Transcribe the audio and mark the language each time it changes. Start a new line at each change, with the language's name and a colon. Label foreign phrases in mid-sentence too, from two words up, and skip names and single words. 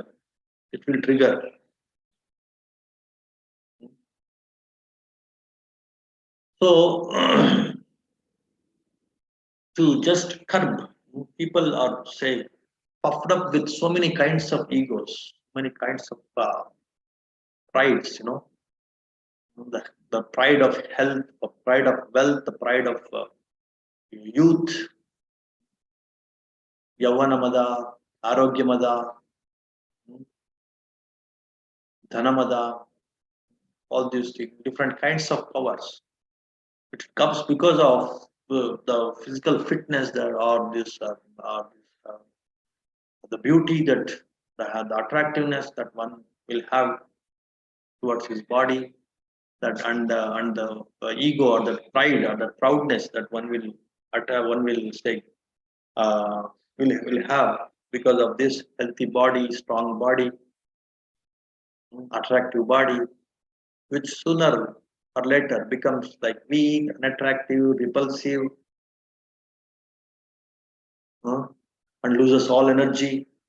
English: It will trigger. So to just curb. People are say puffed up with so many kinds of egos, many kinds of prides. The pride of health, the pride of wealth, the pride of youth,
Sanskrit: yavanamada, arogyamada, dhanamada,
English: all these different kinds of powers. It comes because of the physical fitness that or this, the beauty that the attractiveness that one will have towards his body, that and the ego or the pride or the proudness that one will say uh, will have because of this healthy body, strong body, attractive body, which sooner or later becomes like weak, unattractive, repulsive, uh, and loses all energy.